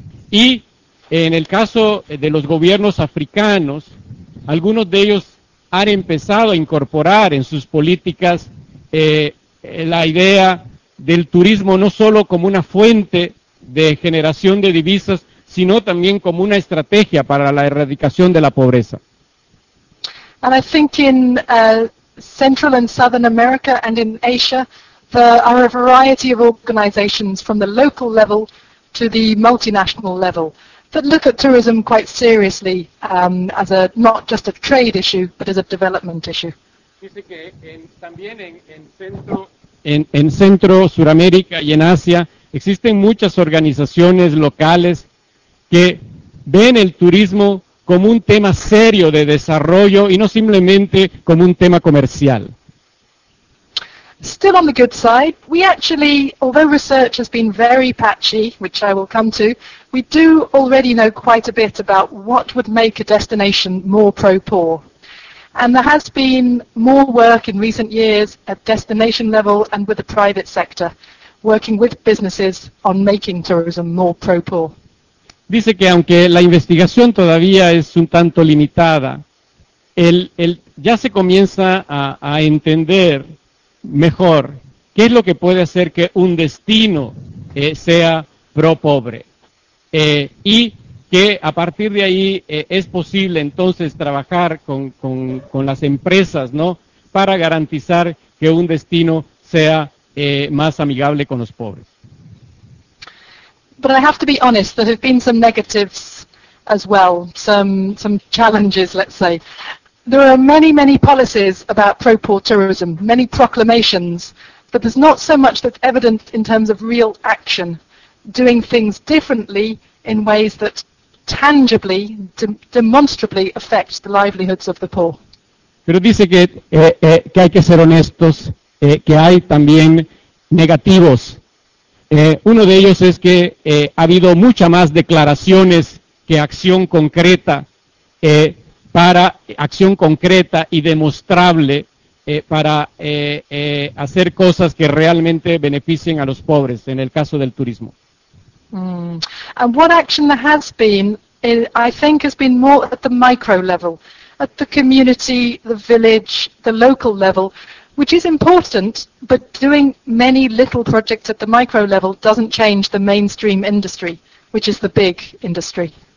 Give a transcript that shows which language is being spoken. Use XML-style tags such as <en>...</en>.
<es>Y en el caso de los gobiernos africanos, algunos de ellos han empezado a incorporar en sus políticas la idea del turismo no solo como una fuente de generación de divisas, sino también como una estrategia para la erradicación de la pobreza.</es> <en>And I think in Central and Southern America and in Asia, there are a variety of organizations from the local level to the multinational level. But look at tourism quite seriously as a not just a trade issue, but as a development issue.</en> <es>Dice que también en Centro Suramérica y en Asia existen muchas organizaciones locales que ven el turismo como un tema serio de desarrollo y no simplemente como un tema comercial.</es> <en>Still on the good side, we actually, although research has been very patchy, which I will come to, we do already know quite a bit about what would make a destination more pro-poor. And there has been more work in recent years at destination level and with the private sector, working with businesses on making tourism more pro-poor.</en> <es>Dice que aunque la investigación todavía es un tanto limitada, ya se comienza a entender mejor, ¿qué es lo que puede hacer que un destino sea pro-pobre? Y que a partir de ahí es posible entonces trabajar con las empresas, ¿no?, para garantizar que un destino sea más amigable con los pobres.</es> <en>But I have to be honest, there have been some negatives as well, some challenges, let's say. There are many, many policies about pro-poor tourism, many proclamations, but there's not so much that's evident in terms of real action, doing things differently in ways that tangibly, demonstrably affect the livelihoods of the poor.</en> <es>Pero dice que hay que ser honestos, que hay también negativos. Uno de ellos es que ha habido mucha más declaraciones que acción concreta, para acción concreta y demostrable para hacer cosas que realmente beneficien a los pobres en el caso del turismo.</es> <en>And what action there has been, I think, has been more at the micro level, at the community, the village, the local level, which is important, but doing many little projects at the micro level doesn't change the mainstream industry, which is the big industry.</en>